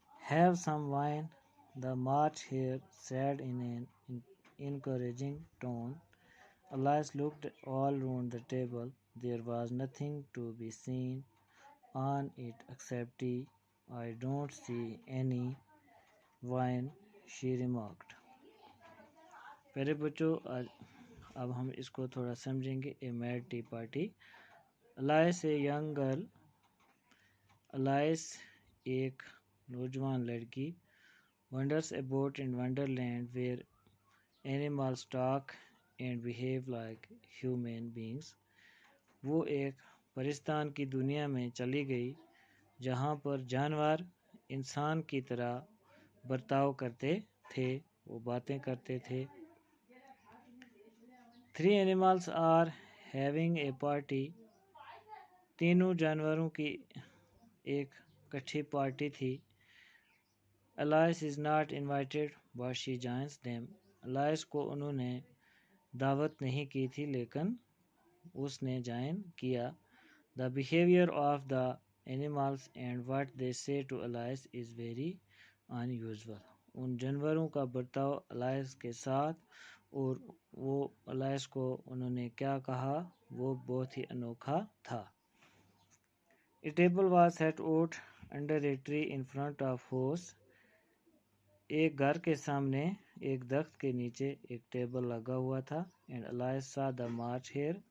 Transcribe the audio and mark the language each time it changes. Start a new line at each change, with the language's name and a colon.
English: Have some wine, the March Hare said in an encouraging tone. Alice looked all round the table. There was nothing to be seen on it except tea. I don't see any wine, she remarked.
Urdu: پیارے بچوں، اب ہم اس کو تھوڑا سمجھیں گے۔
English: A mad tea party. Alice a young girl, Alice
Urdu: ایک نوجوان لڑکی،
English: wanders about in Wonderland where animals talk and behave like human beings.
Urdu: وہ ایک پرستان کی دنیا میں چلی گئی جہاں پر جانور انسان کی طرح برتاؤ کرتے تھے، وہ باتیں کرتے تھے۔
English: 3 animals are having a party.
Urdu: تینوں جانوروں کی ایک کٹھی پارٹی تھی۔
English: Alice is not invited, but she joins them.
Urdu: Alice کو انہوں نے دعوت نہیں کی تھی لیکن اس نے جوائن کیا۔
English: The behavior of the animals and what they say to Alice is very unusual.
Urdu: ان جانوروں کا برتاؤ Alice کے ساتھ اور وہ Alice کو انہوں نے کیا کہا وہ بہت ہی انوکھا تھا۔
English: A table was set out under a tree in front of house.
Urdu: ایک گھر کے سامنے ایک درخت کے نیچے ایک ٹیبل لگا ہوا تھا۔
English: And Alice saw the March Hare.